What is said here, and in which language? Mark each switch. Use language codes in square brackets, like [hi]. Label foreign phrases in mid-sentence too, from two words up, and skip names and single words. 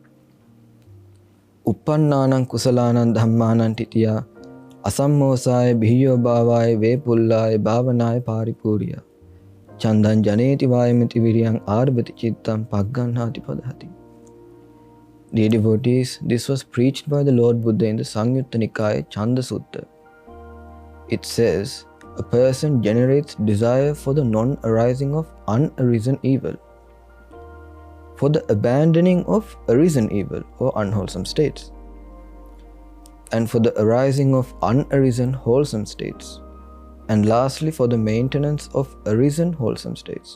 [pi] Uppannanam kusalanam dhammanam titiya asammosaya bhiyo bhavaya vepullaya bhavanaya paripuriya Chandan janeti vayamiti viryang arabati chittam pagganhati padhati. [en] Dear devotees, this was preached by the Lord Buddha in the Samyutta Nikaya Chanda Sutta. It says, a person generates desire for the non-arising of unarisen evil, for the abandoning of arisen evil or unwholesome states, and for the arising of unarisen wholesome states, and lastly for the maintenance of arisen wholesome states.